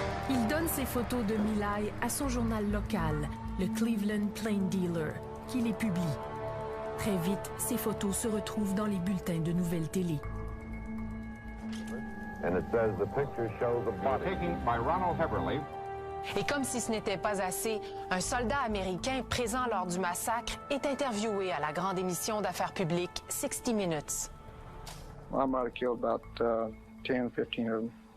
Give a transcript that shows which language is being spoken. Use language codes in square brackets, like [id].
[fr] Il donne ses photos de My Lai à son journal local, le Cleveland Plain Dealer, qui les publie. Très vite, ces photos se retrouvent dans les bulletins de nouvelles télé. [en] And it says the picture shows a body taken by Ronald Heberly. [fr] Et comme si ce n'était pas assez, un soldat américain présent lors du massacre est interviewé à la grande émission d'affaires publiques 60 Minutes. [en] I might have killed about 10, 15 of them.